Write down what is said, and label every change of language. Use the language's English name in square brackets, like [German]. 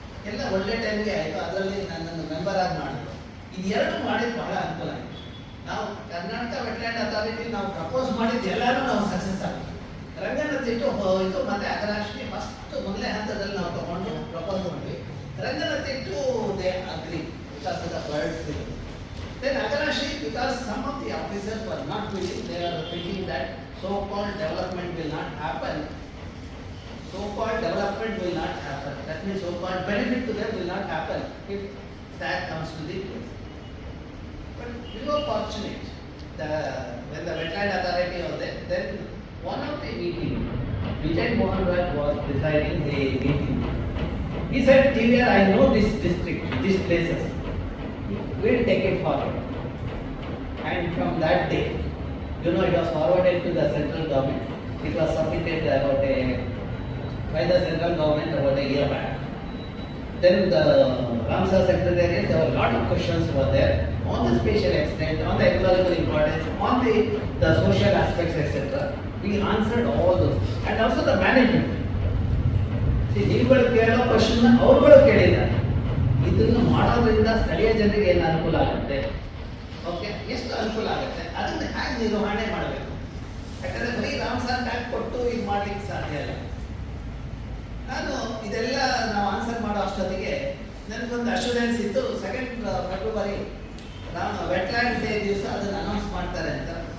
[Kannada] ಎಲ್ಲ ಒಳ್ಳೆ ಟೈಮ್ಗೆ ಆಯಿತು, ಅದರಲ್ಲಿ ನನ್ನನ್ನು ಮೆಂಬರ್ ಆಗಿ ಮಾಡಿದ್ರು. ಇದೆರಡು ಮಾಡಿದ್ದು ಬಹಳ ಅನುಕೂಲ ಆಯಿತು. ನಾವು ಕರ್ನಾಟಕ ವೆಟ್ಲ್ಯಾಂಡ್ ಅಥಾರಿಟಿ ನಾವು ಪ್ರಪೋಸ್ ಮಾಡಿದ್ದು ಎಲ್ಲರೂ ನಾವು ಸಕ್ಸಸ್ ಆಗಿದೆ. ರಂಗನತಿಟ್ಟು ಹೋಯಿತು, ಮತ್ತೆ ಅಗರಾಷ್ಟ್ರೀಯ ಫಸ್ಟ್ ಮೊದಲೇ ಹಂತದಲ್ಲಿ ನಾವು ತಗೊಂಡು ಪ್ರಪೋಸ್ ಮಾಡಿದ್ವಿ. [English] Ranganathittu they agree because of the words. Then Agarashri, because some of the officers were not willing, they are thinking that so-called development will not happen. So-called development will not happen. That means so-called benefit to them will not happen if that comes to the place. But we were fortunate. When the wetland authority was there, then one of the meeting, Vijay Mohan Raj was presiding the meeting. He said, TVR, I know this district, these places. We'll take it forward. And from that day, it was forwarded to the central government. It was submitted by the central government about a year back. Then the Ramsar Secretariat, there were a lot of questions were there on the spatial extent, on the ecological importance, on the social aspects, etc. We answered all those. And also the management. [Kannada] See, ನೀವುಗಳು ಕೇಳೋ question ಅವ್ರುಗಳು ಕೇಳಿದ್ದಾರೆ. ಇದನ್ನು ಮಾಡೋದ್ರಿಂದ ಸ್ಥಳೀಯ ಜನರಿಗೆ ಏನು ಅನುಕೂಲ ಆಗುತ್ತೆ, ಓಕೆ, ಎಷ್ಟು ಅನುಕೂಲ ಆಗುತ್ತೆ, ಅದನ್ನ ಹೇಗೆ ನಿರ್ವಹಣೆ ಮಾಡಬೇಕು. ಯಾಕಂದ್ರೆ ಬರೀ ರಾಮ್ಸರ್ ಟ್ಯಾಗ್ ಕೊಟ್ಟು ಇದು ಮಾಡ್ಲಿಕ್ಕೆ ಸಾಧ್ಯ ಇಲ್ಲ. ನಾನು ಇದೆಲ್ಲ ನಾವು ಆನ್ಸರ್ ಮಾಡೋ ಅಷ್ಟೊತ್ತಿಗೆ ನನಗೊಂದು ಅಶ್ಯೂರೆನ್ಸ್ ಇತ್ತು, 2 ಫೆಬ್ರವರಿ ನಾನು ವೆಟ್ಲ್ಯಾಂಡ್ ಡೇ ದಿವಸ ಅದನ್ನು ಅನೌನ್ಸ್ ಮಾಡ್ತಾರೆ ಅಂತ.